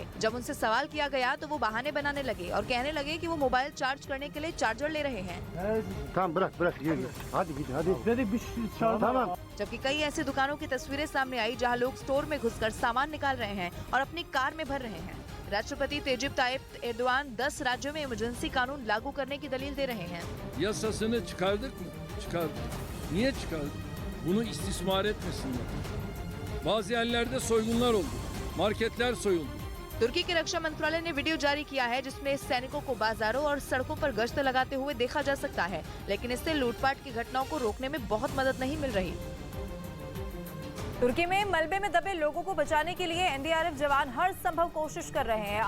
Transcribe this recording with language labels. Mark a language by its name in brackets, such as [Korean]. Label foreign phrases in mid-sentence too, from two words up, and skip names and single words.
[Hindi] जब उनसे सवाल किया गया तो वो बहाने बनाने लगे और कहने लगे कि वो मोबाइल चार्ज करने के लिए चार्जर ले रहे हैं। जबकि कई ऐसी दुकानों की तस्वीरें सामने आई जहां लोग स्टोर में घुसकर सामान निकाल रहे हैं और अपनी कार में भर रहे हैं। राष्ट्रपति तैयब तायिप एर्दोğan 10 राज्यों में इमरजेंसी कानून लागू करने की दलील दे रहे हैं। [Turkish] Yasasını çıkardık mı? Çıkardık. Niye çıkardık? Bunu istismar etmesinler. Bazı yerlerde soygunlar oldu. Marketler soyuldu. [Hindi] तुर्की के रक्षा मंत्रालय ने वीडियो जारी किया है जिसमें सैनिकों को बाजारों और सड़कों पर गश्त लगाते हुए देखा जा सकता है, लेकिन इससे लूटपाट की घटनाओं को रोकने में बहुत मदद नहीं मिल रही। तुर्की में मलबे में दबे लोगों को बचाने के लिए एनडीआरएफ जवान हर संभव कोशिश कर रहे हैं।